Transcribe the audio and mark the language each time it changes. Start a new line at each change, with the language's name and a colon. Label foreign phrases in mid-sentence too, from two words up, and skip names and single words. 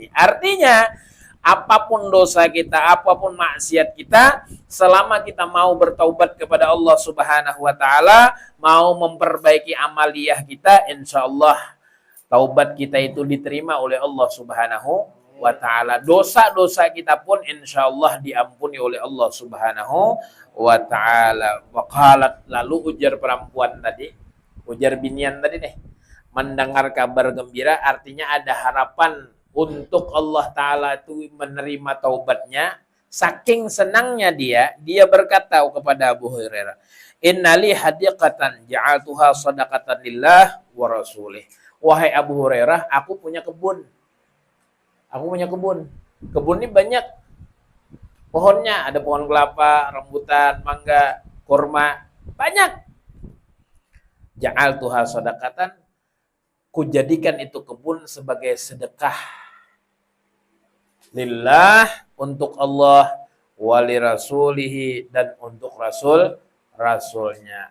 Indonesian: Artinya apapun dosa kita, apapun maksiat kita, selama kita mau bertaubat kepada
Arabic: الله سبحانه وتعالى,
Indonesian: mau memperbaiki amaliyah kita,
Arabic: إن شاء الله
Indonesian: taubat kita itu diterima oleh
Arabic: الله سبحانه وتعالى.
Indonesian: Dosa-dosa kita pun
Arabic: إن شاء الله
Indonesian: diampuni oleh
Arabic: الله سبحانه وتعالى.
Banjar: Waqalat, lalu ujar perempuan tadi, ujar binian tadi nih, mendengar kabar gembira artinya ada harapan untuk
Arabic: الله تعالى
Banjar: itu menerima taubatnya.
Indonesian: Saking senangnya dia berkata kepada Abu Hurairah,
Arabic: إن لي حديقة جعلتها صدقة لله ورسوله.
Indonesian: Wahai Abu Hurairah, aku punya kebun. Kebun ini banyak pohonnya, ada pohon kelapa, rambutan, mangga, kurma, banyak.
Arabic: جعلتها صدقة,
Indonesian: kujadikan itu kebun sebagai sedekah lillah, untuk Allah,
Arabic: ولرسوله,
Indonesian: dan untuk rasulnya.